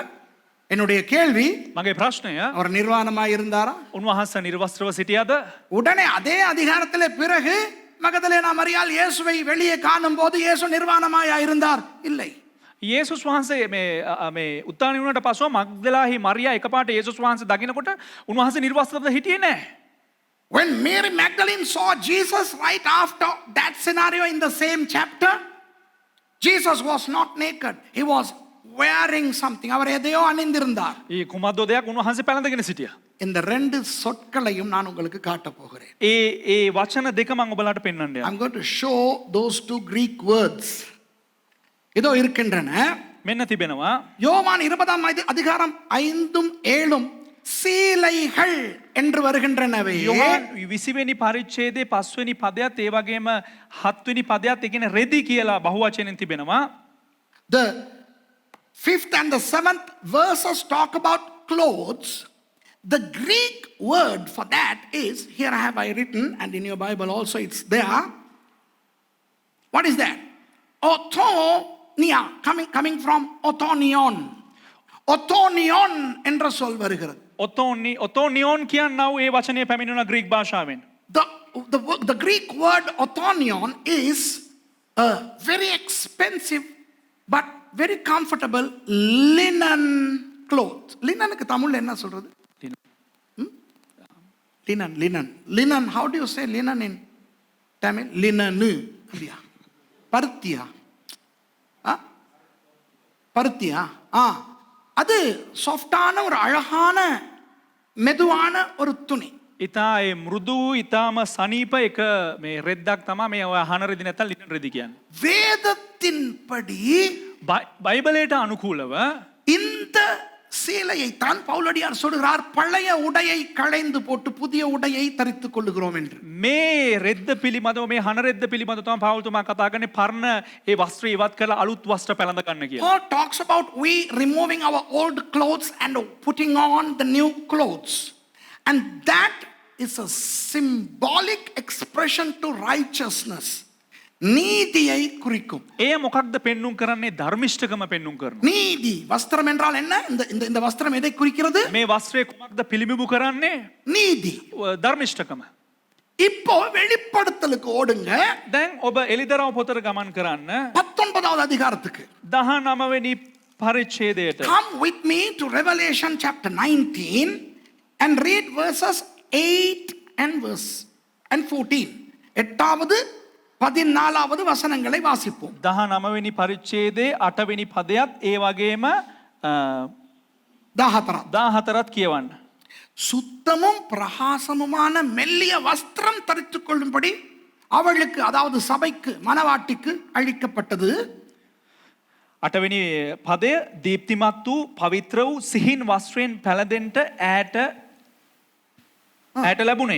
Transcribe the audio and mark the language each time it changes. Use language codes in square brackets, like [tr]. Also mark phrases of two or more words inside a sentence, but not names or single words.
[ta] என்னுடைய கேள்வி, [si] මගේ ප්‍රශ්නය [ta] அவர் நிர்வாணமாய் இருந்தாரா? [si] උන්වහන්සේ නිර්වස්ත්‍රව සිටියාද? [ta] உடனே அதே அதிகாரத்திலே பிறகு மகதலேனா மரியாள் இயேசுவை வெளியே காணும் போது இயேசு நிர்வாணமாய் இருந்தார்? இல்லை. [si] යේසුස් වහන්සේ මේ උත්ථානය වුණාට පසුව මග්දලාහි මරියා එකපාරට යේසුස් වහන්සේ දකින්නකොට උන්වහන්සේ නිර්වස්ත්‍රව හිටියේ නැහැ. [en] When Mary Magdalene saw Jesus right after that scenario in the same chapter, Jesus was not naked. He was wearing something. [ta] அவர் எதையோ அணிந்திருந்தார். [si] ඒ කුමද්දෝ දෙයක් උන්වහන්සේ පැළඳගෙන සිටියා. [ta] இந்த ரெண்டு சொற்களையும் நான் உங்களுக்கு காட்ட போகிறேன். [si] ඒ වචන දෙක මම ඔයාලට පෙන්වන්න යනවා. [en] I'm going to show those two Greek words. [ta] இதோ இருக்கின்றன. [si] මෙන්න තිබෙනවා. [ta] யோவான் 20ஆம் அதிகாரம் 5ம் 7ம் சீலைகள் என்று வருகின்றனவே. [si] යොහාන් 20 වෙනි පරිච්ඡේදයේ 5 වෙනි පදයත් ඒ වගේම 7 වෙනි පදයත් ඒ කියන්නේ රෙදි කියලා බහුවචනෙන් තිබෙනවා. [en] The 5th and the 7th verses talk about clothes. the Greek word for that is, here I have written, and in your Bible also it's there. What is that? Othonia, coming from othonion. [ta] Othonion என்ற சொல் வருகிறது. [si] ඔතෝනියෝන් කියන්නව ඒ වචනය පැමිණුණ ග්‍රීක් භාෂාවෙන්. [en] The Greek word othonion is a very expensive but very comfortable linen cloth. [ta] லினனுக்கு தமிழ்ல என்ன சொல்றது? [en] Linen. How do you say linen in Tamil? [ta] Linenu. பருத்தியா? பருத்தியா? அது சாஃப்டான ஒரு அழகான மெதுவான ஒரு துணி. [si] ඉතා ඒ මෘදු ඉතාම සනීප එක මේ රෙද්දක් තමා මේ ඔය අහන රෙදි නැත්නම් ලිනන් රෙදි කියන්නේ. [ta] வேதத்தின்படி [si] බයිබලයට අනුකූලව [ta] இந்த சீலையை தான் பவுலடியார் சொல்கிறார், பழைய உடையை களைந்து போட்டு புதிய உடையை தரித்துக் கொள்ளுகிறோம் என்று. [si] මේ රෙද්ද පිළිබඳව මේ හන රෙද්ද පිළිබඳව තමයි පවුල්තුමා කතා කරන්නේ පරණ ඒ වස්ත්‍ර ඉවත් කරලා අලුත් වස්ත්‍ර පැළඳ ගන්න කියලා. [en] Paul talks about we removing our old clothes and putting on the new clothes. And that is a symbolic expression to righteousness. [ta] நீதியை குறிக்கும். [si] ඒ මොකක්ද පෙන්눔 කරන්නේ? ධර්මිෂ්ඨකම පෙන්눔 කරනවා. [ta] நீதி வஸ்திரம் என்றால் என்ன? இந்த வஸ்திரம் எதை குறிக்கிறது? [si] මේ වස්ත්‍රය කුමක්ද පිළිඹු කරන්නේ? [ta] நீதி. [si] ධර්මිෂ්ඨකම. [ta] இப்போ வெளிப்படுத்தலுக்கு ஓடுங்க. [si] දැන් ඔබ එලිදරව් පොතට ගමන් කරන්න [ta] 19வது அதிகாரத்துக்கு. [si] 19 වෙනි පරිච්ඡේදයට. [en] Come with me to Revelation chapter 19 and read verses 8 and 14. [ta] எட்டாவது 14வது வசனங்களை வாசிப்போம். [si] 19 වෙනි පරිච්ඡේදයේ 8 වෙනි පදයත් ඒ වගේම 14ත් කියවන්න. [ta] சுத்தமும் பிரகாசமுமான மெல்லிய வஸ்திரம் தரித்துக் கொள்ளும்படி அவளுக்கு, அதாவது சபைக்கு, மனவாட்டிக்கு அளிக்கப்பட்டது. [si] 8 වෙනි පදය දීප්තිමත් වූ පවිත්‍ර වූ සිහින් වස්ත්‍රයෙන් පැළඳෙන්නට ඈට ලැබුණේය.